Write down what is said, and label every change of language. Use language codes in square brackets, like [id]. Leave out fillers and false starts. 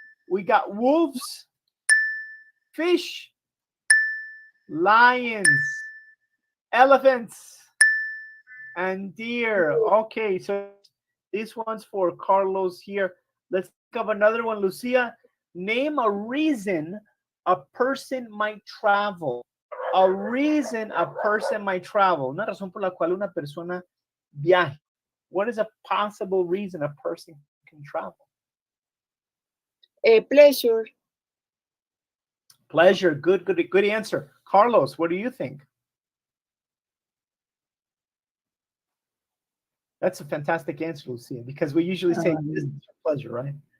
[en] We got wolves, fish, lions, elephants, and deer. Okay, so this one's for Carlos here. Let's think of another one. Lucia, name a reason a person might travel. A reason a person might travel. [es] Una razón por la cual una persona viaje. [en] What is a possible reason a person can travel? Pleasure. Pleasure. Good answer. Carlos, what do you think? That's a fantastic answer, Lucia, because we usually say business or pleasure, right?